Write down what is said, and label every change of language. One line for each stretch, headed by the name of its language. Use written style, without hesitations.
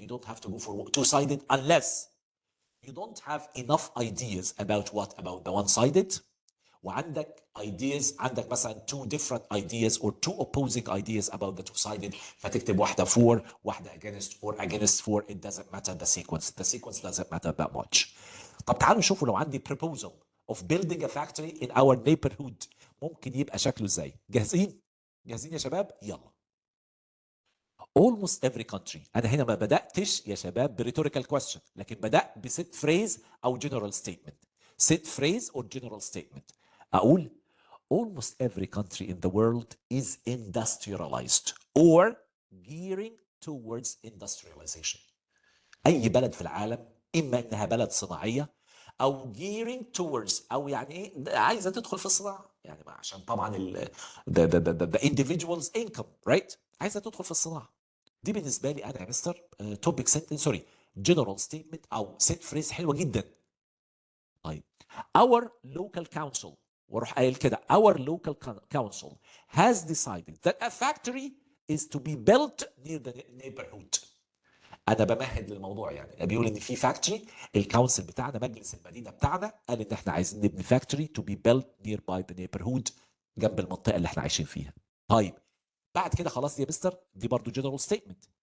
English: You don't have to go for two-sided unless you don't have enough ideas about what? About the one-sided.
Arabic: وعندك
English: ideas,
Arabic: عندك مثلا
English: two different ideas or two opposing ideas about the two-sided,
Arabic: فتكتب واحدة
English: for,
Arabic: واحدة
English: against, or against for. It doesn't matter the sequence. The sequence doesn't matter that much.
Arabic: طب تعالوا نشوفوا لو عندي
English: proposal of building a factory in our neighborhood
Arabic: ممكن يبقى شكله ازاي. جاهزين يا شباب؟ يلا.
English: Almost every country.
Arabic: أنا هنا ما بدأتش يا شباب بريتوريكال question، لكن بدأت بست phrase أو general statement.
English: Set phrase or general statement.
Arabic: أقول
English: almost every country in the world is industrialized or gearing towards industrialization.
Arabic: أي بلد في العالم إما إنها بلد صناعية أو
English: gearing towards،
Arabic: أو يعني إيه، عايزة تدخل في الصناعة، يعني عشان طبعا
English: the individual's income, right؟
Arabic: عايزة تدخل في الصناعة. دي بالنسبة لي أنا يا مستر
English: topic sentence general statement
Arabic: أو
English: set phrase
Arabic: حلوة جدا. طيب
English: our local council،
Arabic: واروح قايل كده
English: our local council has decided that a factory is to be built near the neighborhood.
Arabic: انا بمهد للموضوع، يعني بيقول ان في فاكتوري، الكونسل بتاعنا مجلس المدينه بتاعنا قال ان احنا عايزين نبني فاكتوري
English: to be built nearby the neighborhood،
Arabic: جنب المنطقه اللي احنا عايشين فيها. طيب بعد كده خلاص يا مستر، دي برضو جنرال ستيتمنت.